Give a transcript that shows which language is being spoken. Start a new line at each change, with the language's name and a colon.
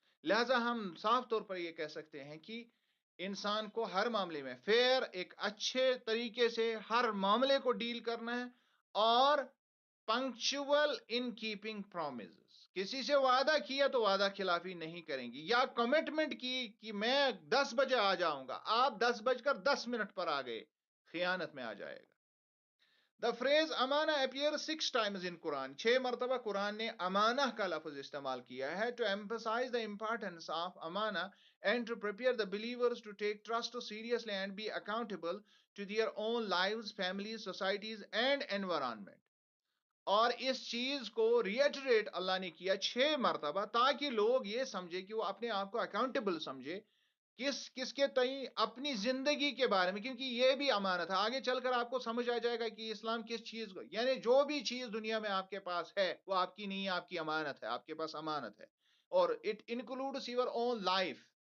Urdu: لہذا ہم صاف طور پر یہ کہہ سکتے ہیں کہ انسان کو ہر معاملے میں فیئر، ایک اچھے طریقے سے ہر معاملے کو ڈیل کرنا ہے، اور پنکچول ان کیپنگ پرومسز، کسی سے وعدہ کیا تو وعدہ خلافی نہیں کریں گی، یا کمٹمنٹ کی کہ میں 10 بجے آ جاؤں گا، آپ 10:10 پر آ گئے، خیانت میں آ جائے گا۔
English: The phrase amana appears 6 times in Quran.
Urdu: 6 مرتبہ قرآن نے امانہ کا لفظ استعمال کیا ہے
English: to emphasize the importance of amana and to prepare the believers to take trust seriously and be accountable to their own lives, families, societies and environment.
Urdu: اور اس چیز کو ریٹریٹ اللہ نے کیا 6 مرتبہ، تاکہ لوگ یہ سمجھے کہ وہ اپنے آپ کو اکاؤنٹیبل سمجھے، کس کے تئیں، اپنی زندگی کے بارے میں، کیونکہ یہ بھی امانت ہے۔ آگے چل کر آپ کو سمجھ آ جائے گا کہ اسلام کس چیز کو، یعنی جو بھی چیز دنیا میں آپ کے پاس ہے وہ آپ کی نہیں ہے، آپ کی امانت ہے، آپ کے پاس امانت ہے، اور
English: it includes your own life,